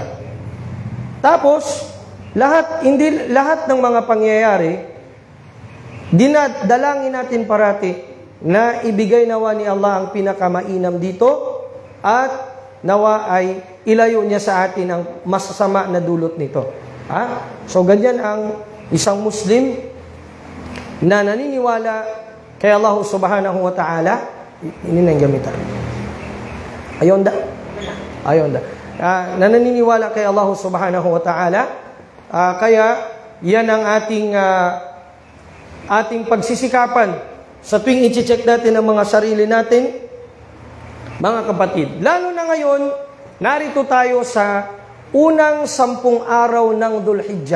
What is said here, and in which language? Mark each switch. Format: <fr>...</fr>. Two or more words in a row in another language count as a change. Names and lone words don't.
<tl>Tapos, hindi lahat ng mga pangyayari, dinadalangin natin parati na ibigay nawa ni Allah ang pinakamainam dito at nawa ay ilayo niya sa atin ang masasama na dulot nito. So, ganyan ang isang Muslim na naniniwala kay Allah</tl> <ar>سبحانه وتعالى.</ar> <tl>Ini na yung gamitan. Ayon da. Na naniniwala kay Allah</tl> <ar>سبحانه وتعالى.</ar> <tl>Kaya, yan ang ating pagsisikapan sa tuwing i-check natin ang mga sarili natin. Mga kapatid, lalo na ngayon, narito tayo sa unang 10 araw ng Dhul-Hijjah.</tl>